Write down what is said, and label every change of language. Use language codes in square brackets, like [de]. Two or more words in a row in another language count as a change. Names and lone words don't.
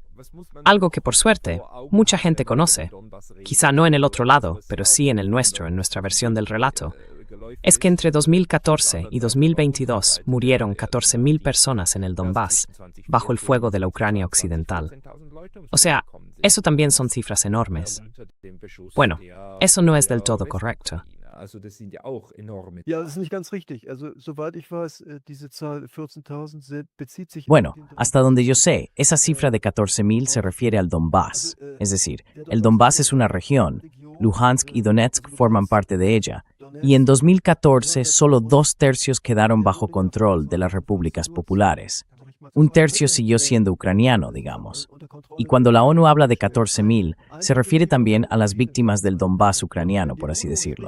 [es] Algo que por suerte mucha gente conoce, quizá no en el otro lado, pero sí en el nuestro, en nuestra versión del relato, es que entre 2014 y 2022 murieron 14.000 personas en el Donbass, bajo el fuego de la Ucrania occidental. O sea, eso también son cifras enormes. Bueno, eso no es del todo correcto. [de] Ja, das ist nicht ganz richtig. Also, soweit ich weiß, diese Zahl 14.000 bezieht sich [es] Bueno, [de] auf den [es] hasta donde yo sé, esa cifra de 14.000 se refiere al Donbass. Es decir, el Donbass es una región, Luhansk y Donetsk forman parte de ella, y en 2014 solo 2/3 quedaron bajo control de las repúblicas populares. 1/3 siguió siendo ucraniano, digamos. Y cuando la ONU habla de 14.000, se refiere también a las víctimas del Donbass ucraniano, por así decirlo.